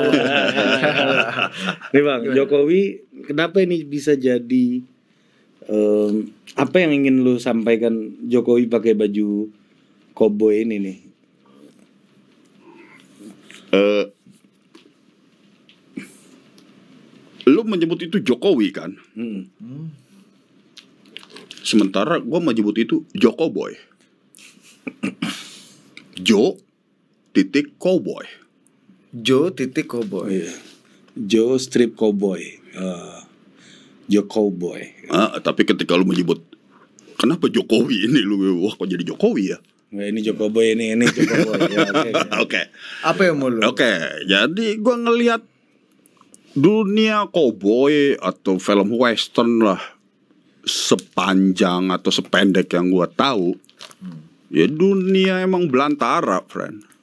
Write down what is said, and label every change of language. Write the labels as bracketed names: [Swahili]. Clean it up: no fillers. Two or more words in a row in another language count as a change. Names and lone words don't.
[Indonesian] Nih Bang, Jokowi kenapa ini bisa jadi apa yang ingin lu sampaikan Jokowi pakai baju koboi ini nih? Lu menyebut itu Jokowi kan? Sementara gua menyebut itu Jokoboy. Jo.Cowboy. Jo.Cowboy. Jo strip cowboy. Jo cowboy. Tapi ketika lu menyebut kenapa Jokowi ini lu, wah kok jadi Jokowi ya? Nah, ini Jokoboy ini Jokoboy. Ya, Oke. Apa yang mau lu? Oke, jadi gua ngelihat dunia cowboy atau film western lah, sepanjang atau sependek yang gua tahu, ya dunia emang belantara, friend.